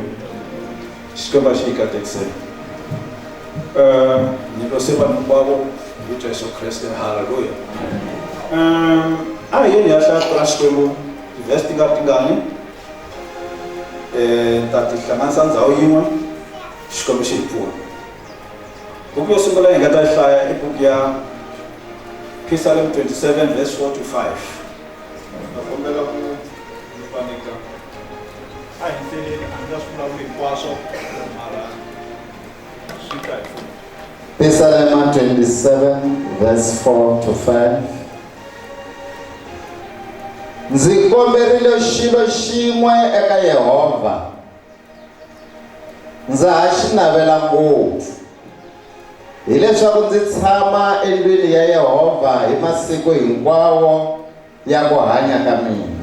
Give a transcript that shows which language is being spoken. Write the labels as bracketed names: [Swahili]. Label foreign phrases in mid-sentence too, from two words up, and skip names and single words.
[Tsonga] Xikwembu a xi hi katekiseni. Ni lo se vanhu hinkwavo hi vito Yesu Kreste. Haleluya. A hi yeni ya hlaya ra Xikwembu tivhesi ti nga tingani, ta ti hlanganisa ndhawu yin'we, Xikwembu xi hi pfuna. Buku yo sungula hi nga ta hlaya i buku ya [English] Psalm 27 verse 4 to 5. [Tsonga] Nakombela ku nifanika a hi teleni a nga swi vulavuli hinkwaswo mara swi ta hi pfuna. [English] Psalm 27 verse 4 to 5. [Tsonga] Ndzi komberile xilo xin'we eka Yehova, ndza ha xi navela ngopfu, hileswaku ndzi tshama endlwini ya Yehova hi masiku hinkwawo ya ku hanya ka mina.